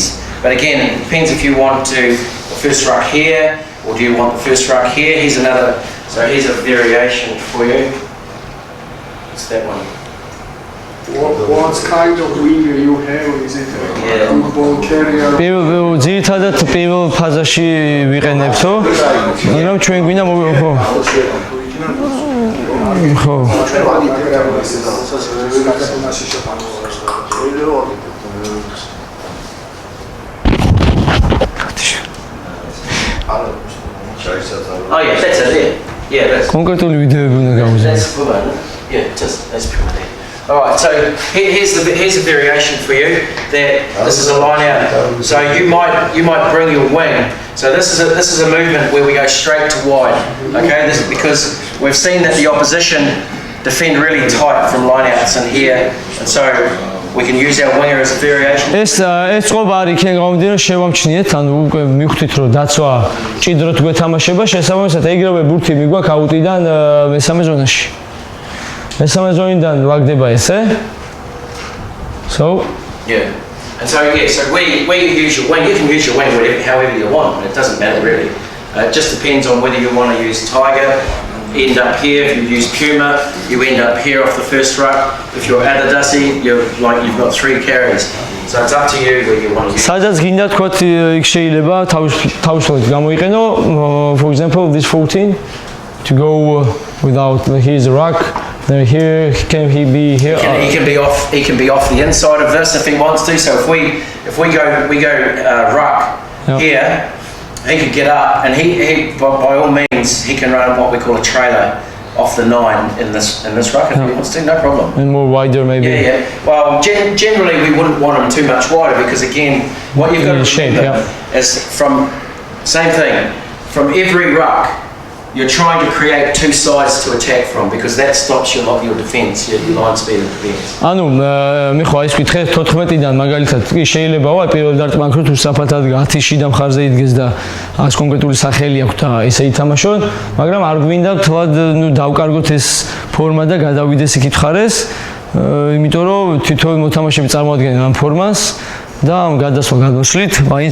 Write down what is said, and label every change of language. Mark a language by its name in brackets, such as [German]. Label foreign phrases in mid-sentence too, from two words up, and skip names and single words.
[English] But again, it depends if you want to first ruck here or do you want the first ruck here. Here's a variation for you. It's that one. What kind of winger you have? Is it a ball carrier? [Georgian] ძირითადად პირველ ფაზაში ვიყენებთო. მაგრამ ჩვენ გვინდა ხო. ხო. [English] Oh yeah, that's it. Yeah, that's. [Georgian] კონკრეტული ვიდეოები უნდა გავუზიაროთ. [English] That's good one. Yeah, that's pretty good. All right, so here's a variation for you. This is a line out. So you might bring your wing. So this is a movement where we go straight to wide. Okay, this is because we've seen that the opposition defend really tight from line outs in here, and so We can use our winger as a variation. [Georgian] ეს წყობა არის იქიდან გამომდინარე შევამჩნიეთ, ანუ უკვე მივხვდით რომ დაცვა ჭიდროთ გვეთამაშება, შესაბამისად ეგრევე ბურთი მიგვაქვს აუტიდან მესამე ზონაში. მესამე ზონიდან ვაგდება ესე. [English] So yeah. And so where you use your wing, you can use your wing however you want. It doesn't matter really. It just depends on whether you want to use Tiger, end up here. If you use Puma, you end up here off the first ruck. If you're Adidasi, you've got 3 carries. So it's up to you where you want to use. [Georgian] სადაც გინდა თქვათ იქ შეიძლება თავისუფლად გამოიყენო, [English] for example this 14 to go without his ruck. Then here can he be here? He can be off the inside of this if he wants to. So if we go ruck here, he could get up and he by all means he can run what we call a trailer off the 9 in this ruck if he wants to, no problem. And more wider maybe. Yeah. Well, generally we wouldn't want him too much wider because again, what you've got to remember is same thing from every ruck. You're trying to create 2 sides to attack from because that stops your defense, your line speed of defense. [Georgian] ანუ მე ხო ის ვითხე 14-დან მაგალითად კი შეიძლებაო პირველ დარტყმანქრო თუ საფათად 10 შიდა მხარზე იდგეს და ეს კონკრეტული სახელი აქვს და ესე ითამაშონ, მაგრამ არ გვინდა თვად დავკარგოთ ეს ფორმა და გადავიდეს იქით ხარეს, იმიტომ რომ თითოეული მოთამაშეები წარმოადგენენ ამ ფორმას და ამ გადასვლა გადმოსვლით მაინც